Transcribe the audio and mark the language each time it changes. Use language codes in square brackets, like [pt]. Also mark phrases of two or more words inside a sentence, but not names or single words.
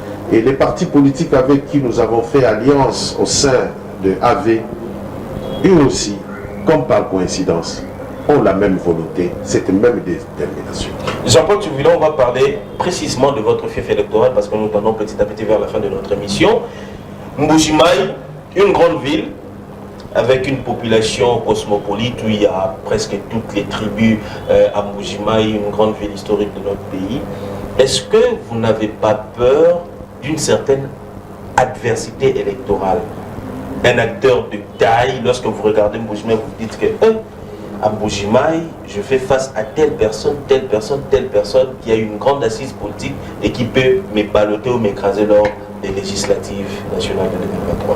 [fr] Et les partis politiques avec qui nous avons fait alliance au sein de AV, eux aussi, comme par coïncidence, ont la même volonté, cette même détermination. Jean-Paul Tchouvoula, on va parler précisément de votre fief électoral parce que nous tendons petit à petit vers la fin de notre émission. Mbuji-Mayi, une grande ville avec une population cosmopolite où il y a presque toutes les tribus à Mbuji-Mayi, une grande ville historique de notre pays. Est-ce que vous n'avez pas peur d'une certaine adversité électorale? Un acteur de taille, lorsque vous regardez Mbuji-Mayi, vous dites que à Mbuji-Mayi, je fais face à telle personne qui a une grande assise politique et qui peut me balloter ou m'écraser lors des législatives nationales de 2023.